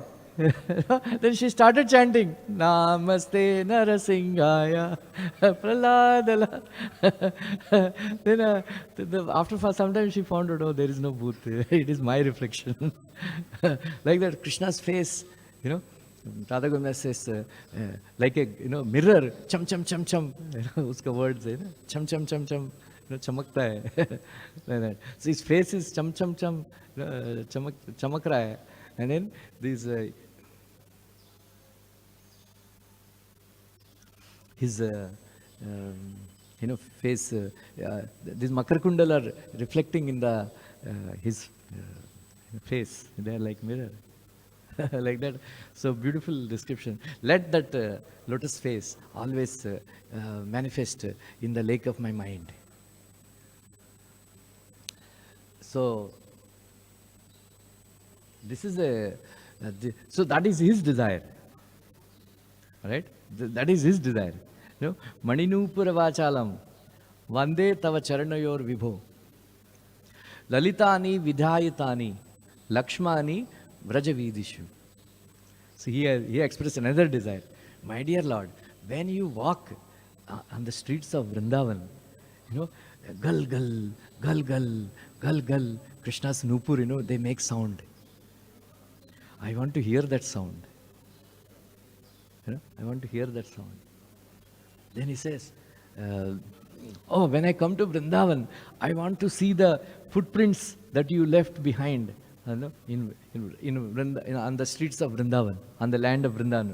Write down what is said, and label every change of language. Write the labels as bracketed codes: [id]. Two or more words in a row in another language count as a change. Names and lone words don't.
[en] Then she started chanting, [sa] Namaste Narasingaya Praladala. [en] Then after some time she found out, oh, there is no Bhoot. It is my reflection. Like that, Krishna's face, Radha Govinda says, like a mirror, cham cham cham cham. [hi] Uska words hai, cham cham cham cham. Chamakta hai. [en] Like that. So his face is cham cham cham, [hi] chamak raha hai. [en] And then these his face, these [hi] Makar Kundal [en] are reflecting in the his face. They are like mirror. Like that. So beautiful description. Let that lotus face always manifest in the lake of my mind. So this is so that is his desire, right? That is his desire. You know, [sa] Maninupura Vachalam, Vande Tava Charanayor Vibho, Lalitani Vidhayatani, Lakshmani Vrajavidishu. [en] So he expressed another desire. My dear Lord, when you walk on the streets of Vrindavan, you know, gal gal, gal gal, gal gal, Krishna's Nupur, you know, they make sound. I want to hear that sound. You know, I want to hear that sound. Then he says, oh, when I come to Vrindavan, I want to see the footprints that you left behind, you know, on the streets of Vrindavan, on the land of Vrindavan.